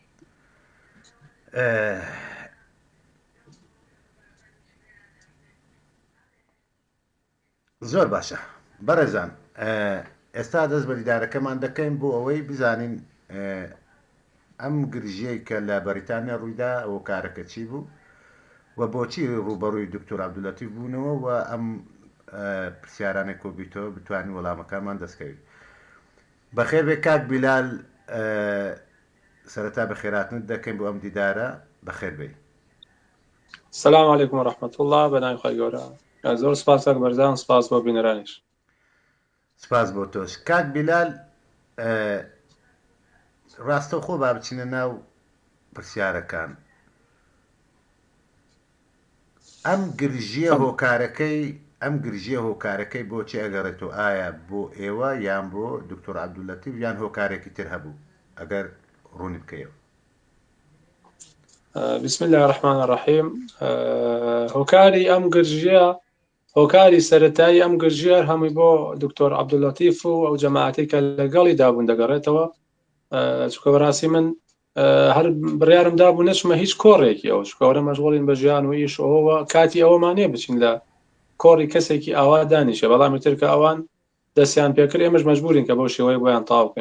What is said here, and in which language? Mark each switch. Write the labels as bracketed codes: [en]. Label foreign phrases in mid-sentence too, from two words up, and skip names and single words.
[ckb] زۆر باشە بەڕێزان، ئێستا دەست بە دیدارەکەمان دەکەین بۆ ئەوەی بزانین ئەم گرژەی کە لە بەریتانیا ڕوویدا ئەوە کارەکە چی بوو و بۆچی ڕوبەڕووی دکتۆر عەبدولەتیف بوونەوە و ئەم پرسیارانێک کۆبیتەوە بتوانین وەڵامەکانمان دەستکەوین. بەخێر بێ کاک بیلال، سەرەتا بەخێراتنت دەکەین بۆ ئەم دیدارە. بەخێر بێ. [ar] السلام علیکم و رحمة الله. [ckb] بەناوی خۆی گەورە. زۆر سپاس کاک بەرزان، سپاس بۆ بینەرانیش. سپاس بۆ تۆش کاک بیلال. ڕاستەوخۆ با بچینە ناو پرسیارەکان. ئەم گرژیە هۆکارەکەی بۆچی ئەگەڕێتەوە؟ ئایا بۆ ئێوە یان بۆ دکتۆر عەبدوڵەتیف یان هۆکارێکی تر هەبوو؟ ئەگەر ڕوونی بکەیەوە. [ar] بسم الله الرحمن الرحیم. [ckb] هۆکاری ئەم گرژیە، هۆکاری سەرەتایی ئەم گرژیار هەمووی بۆ دکتۆر عەبدوڵەتیف و ئەو جەماعەتەی کە لەگەڵی دابوون دەگەڕێتەوە، چونکە بەڕاستی من هەر بڕیارم دابوو نەچمە هیچ کۆڕێکی ئەو، چونکە ئەوە مەشغوڵین بە ژیان و ئیش ئەوەوە کاتی ئەوەمانێ بچین لە کۆڕی کەسێکی ئاوا دانیشە، بەڵامی تر کە ئەوان دەستیان پێکرد ئێمەش مەجبورین کە بەو شێوەیە بۆیان تاو بکەین.